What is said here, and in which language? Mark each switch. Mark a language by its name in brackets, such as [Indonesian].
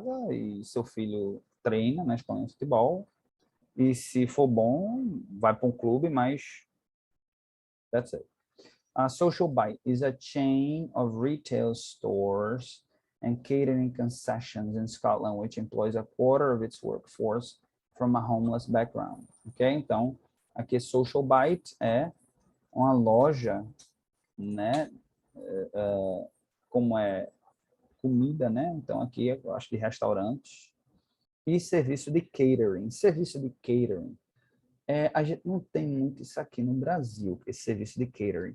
[Portuguese] E seu filho treina na escolinha de futebol e se for bom, vai para um clube, mas [English] that's it. Social Bite is a chain of retail stores and catering concessions in Scotland, which employs a quarter of its workforce from a homeless background. Ok? [Portuguese] Então, aqui Social Bite é uma loja, né? Como é comida, né? Então, aqui eu acho que restaurantes e serviço de catering. Serviço de catering. A gente não tem muito isso aqui no Brasil, esse serviço de catering.